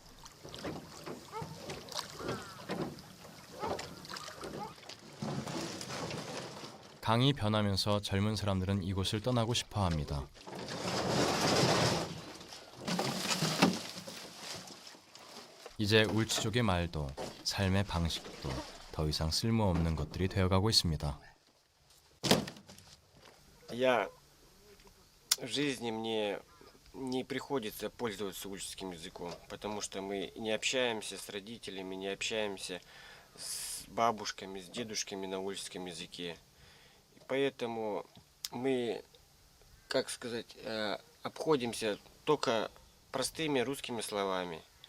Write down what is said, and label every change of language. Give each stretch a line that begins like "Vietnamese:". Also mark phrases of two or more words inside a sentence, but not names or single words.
Korean: 강이 변하면서 젊은 사람들은 이곳을 떠나고 싶어 합니다. 이제 울치족의 말도 삶의 방식도 더 이상 쓸모없는 것들이 되어가고 있습니다.
Russian: Я в жизни мне не приходится пользоваться ульческим языком, потому что мы не общаемся с родителями, не общаемся с бабушками, с дедушками на ульческом языке. И поэтому мы, как сказать, обходимся только простыми русскими словами.